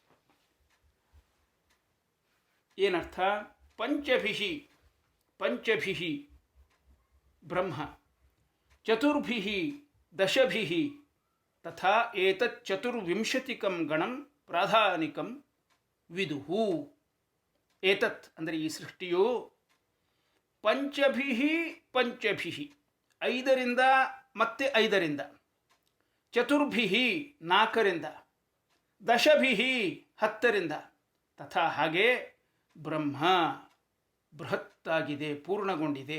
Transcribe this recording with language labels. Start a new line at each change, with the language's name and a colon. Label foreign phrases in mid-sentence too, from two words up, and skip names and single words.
Kannada: ಏನರ್ಥ?
Sanskrit: ಪಂಚಭಿಃ ಬ್ರಹ್ಮ, ಚತುರ್ಭಿಃ ದಶಭಿಃ ತಥಾ ಏತಚ್ಚತುರ್ವಿಂಶತಿಕಂ ಗಣಂ ಪ್ರಾಧಾನಿಕಂ ವಿದುಃ.
Kannada: ಏತತ್ ಅಂದರೆ ಈ ಸೃಷ್ಟಿಯು ಪಂಚಭಿಃ ಐದರಿಂದ ಮತ್ತೆ ಐದರಿಂದ, ಚತುರ್ಭಿಃ ನಾಲ್ಕರಿಂದ, ದಶಭಿಃ ಹತ್ತರಿಂದ, ತಥಾ ಹಾಗೆ ಬ್ರಹ್ಮ ಬೃಹತ್ತಾಗಿದೆ, ಪೂರ್ಣಗೊಂಡಿದೆ.